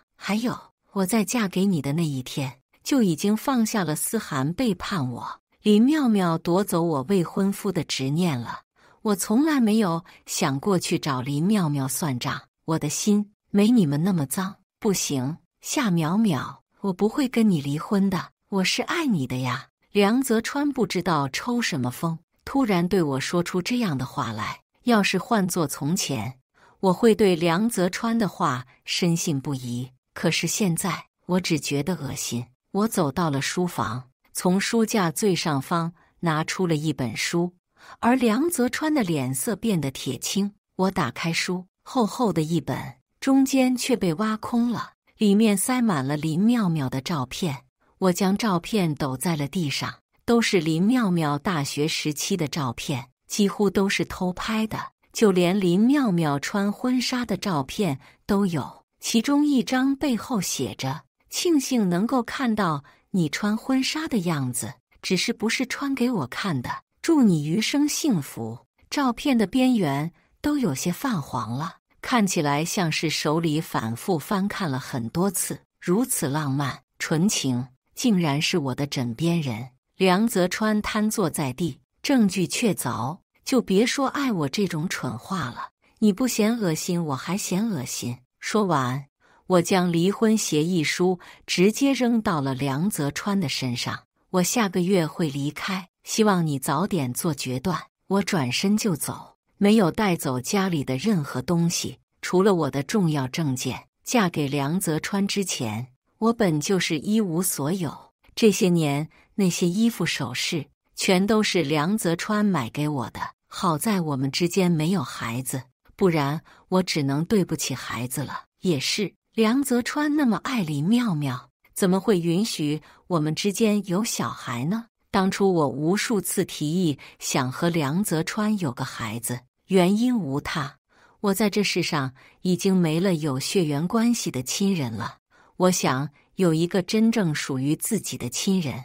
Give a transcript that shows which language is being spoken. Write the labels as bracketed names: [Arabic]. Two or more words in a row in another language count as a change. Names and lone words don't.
[Chinese] 還有，我在嫁給你的那一天，就已經放下了思涵背叛我、林妙妙奪走我未婚夫的執念了。我從來沒有想過去找林妙妙算賬，我的心沒你們那麼髒。不行，夏淼淼，我不會跟你離婚的，我是愛你的呀。梁澤川不知道抽什麼風，突然對我說出這樣的話來。要是換作從前，我會對梁澤川的話深信不疑。可是現在，我只覺得惡心。我走到了書房，從書架最上方拿出了一本書，而梁澤川的臉色變得鐵青。我打開書，厚厚的一本，中間卻被挖空了，裡面塞滿了林妙妙的照片。我將照片抖在了地上，都是林妙妙大學時期的照片，幾乎都是偷拍的，就連林妙妙穿婚紗的照片都有。其中一張背後寫着：慶幸能夠看到你穿婚紗的樣子，只是不是穿給我看的，祝你餘生幸福。照片的邊緣都有些泛黃了，看起來像是手裡反覆翻看了很多次。如此浪漫純情，竟然是我的枕邊人。梁澤川癱坐在地，證據確鑿，就別說愛我這種蠢話了。你不嫌惡心，我還嫌惡心。說完，我將離婚協議書直接扔到了梁澤川的身上。我下個月會離開，希望你早點做決斷。我轉身就走，沒有帶走家裡的任何東西，除了我的重要證件。嫁給梁澤川之前，我本就是一無所有。這些年，那些衣服首飾全都是梁澤川買給我的。好在我們之間沒有孩子，不然我只能對不起孩子了。也是，梁澤川那麼愛林妙妙，怎麼會允許我們之間有小孩呢？當初我無數次提議想和梁澤川有個孩子，原因無他，我在這世上已經沒了有血緣關係的親人了。我想有一個真正屬於自己的親人。